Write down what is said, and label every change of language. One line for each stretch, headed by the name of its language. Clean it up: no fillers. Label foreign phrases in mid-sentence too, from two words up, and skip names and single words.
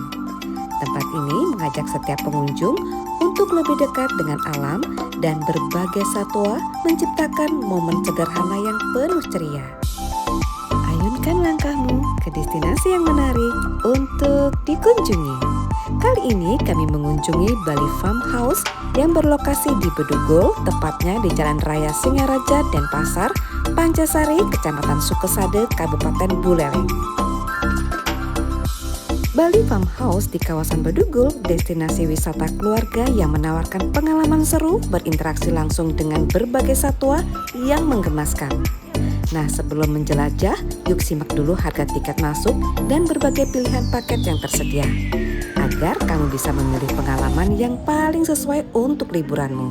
Indonesian: Tempat ini mengajak setiap pengunjung untuk lebih dekat dengan alam dan berbagai satwa menciptakan momen sederhana yang penuh ceria. Ayunkan langkahmu ke destinasi yang menarik untuk dikunjungi. Kali ini kami mengunjungi Bali Farmhouse yang berlokasi di Bedugul, tepatnya di Jalan Raya Singaraja Denpasar, Pancasari, Kecamatan Sukesade, Kabupaten Buleleng. Bali Farmhouse di kawasan Bedugul, destinasi wisata keluarga yang menawarkan pengalaman seru berinteraksi langsung dengan berbagai satwa yang menggemaskan. Nah, sebelum menjelajah, yuk simak dulu harga tiket masuk dan berbagai pilihan paket yang tersedia, agar kamu bisa memilih pengalaman yang paling sesuai untuk liburanmu.